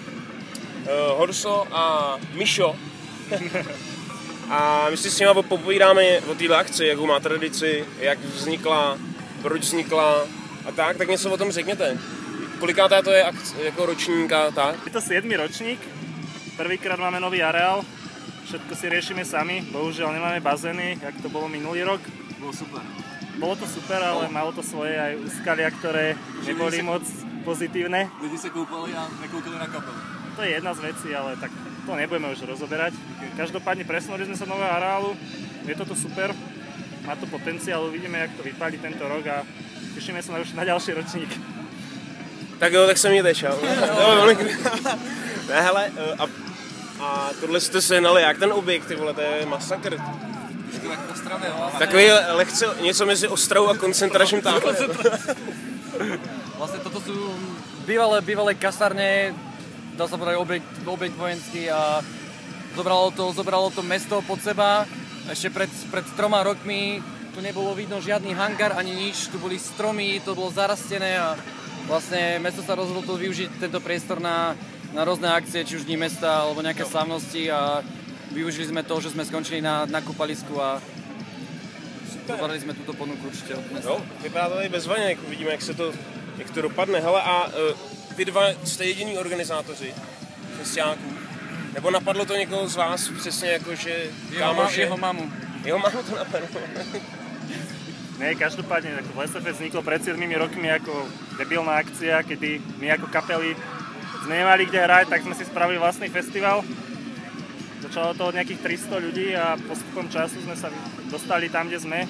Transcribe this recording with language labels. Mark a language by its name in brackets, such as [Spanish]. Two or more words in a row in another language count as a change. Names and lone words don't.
[Czech] Horso a Mišo. A my si s nimi popovídáme o této akci, jakou má tradici, jak vznikla, proč vznikla a tak něco o tom řekněte. Kolikátá to je jako ročníka, tak? [Slovak] Je to 7. ročník, prvýkrát máme nový areál, všetko si riešime sami, bohužiaľ nemáme bazény, jak to bolo minulý rok. Bolo super. Bolo to super, ale malo to svoje aj úskalia, ktoré neboli moc pozitívne. [Czech] Lidi sa koupali a nekoukali na kapelu. [Slovak] To je jedna z vecí, ale tak to nebudeme už rozoberať. Každopádne presunuli sme sa do nového areálu, je to tu super, má to potenciál, uvidíme, jak to vypálí tento rok a tešíme sa už na ďalší ročník. [Czech] Tak jo, tak se mějte, čau. Ne, hele, a tohle jste se nali, jak ten objekt, ty vole, to je masakr. Takový lehce něco mezi Ostravou a koncentračním táborem. [Slovak] Vlastne toto sú bývalé kasárne, dá sa povedať objekt vojenský a zobralo to mesto pod seba. Ešte pred 3 rokmi tu nebolo vidno žiadny hangár ani nič, tu boli stromy, to bolo zarastené a vlastne mesto sa rozhodlo využiť tento priestor na rôzne akcie, či už dní mesta alebo nejaké slávnosti a využili sme to, že sme skončili na kúpalisku a zobrali sme túto ponuku určite od mesta. [Czech] Jo, vypadá to tady bezvadně, jako vidíme, jak to dopadne. Hele, a vy dva jste jediní organizátoři festiáků. Nebo napadlo to někoho z vás přesně jako, že kámoše... [Slovak] Jeho mamu. Jeho mamu to napadlo. Ne, každopádne, Vlesefest vzniklo pred 7 rokmi ako debilná akcia, kedy my ako kapely sme nemali kde hrať, tak sme si spravili vlastný festival. Začalo to od nejakých 300 ľudí a postupom času sme sa dostali tam, kde sme.